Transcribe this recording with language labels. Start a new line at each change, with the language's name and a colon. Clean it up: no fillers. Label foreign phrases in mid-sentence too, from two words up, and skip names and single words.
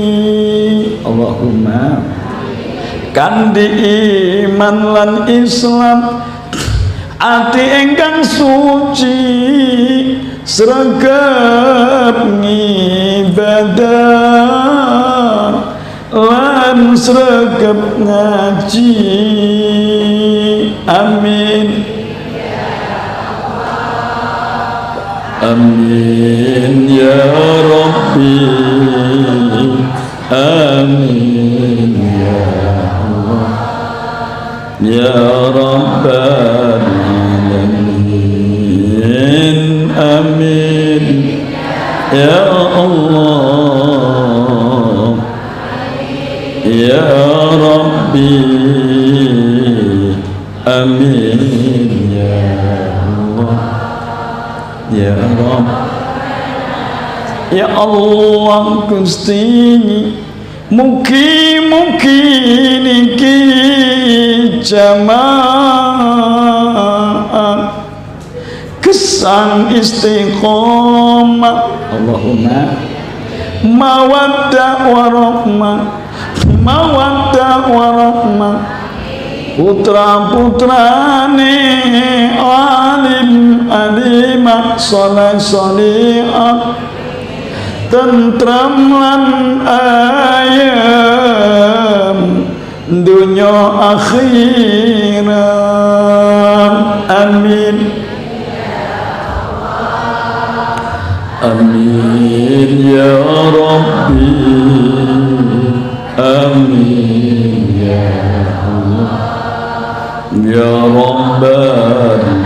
Javanese: Allahumma kandi iman lan Islam, ati ingkang suci sregep ngibadah lan sregep ngaji.
Arabic: آمين. آمين يا ربي. آمين يا الله يا رب العالمين. آمين يا الله يا ربي. آمين يا الله يا رب.
Javanese: Ya Allah Gusti, mugi-mugi niki jamaah gesang istiqomah. Allahumma
Arabic: مودة ورحمة, مودة ورحمة,
Javanese: putra-putrane alim alimah saleh salihah, tentram lan ayam dunya akhirat.
Arabic: آمين. آمين يا ربي. آمين يا الله يا رب.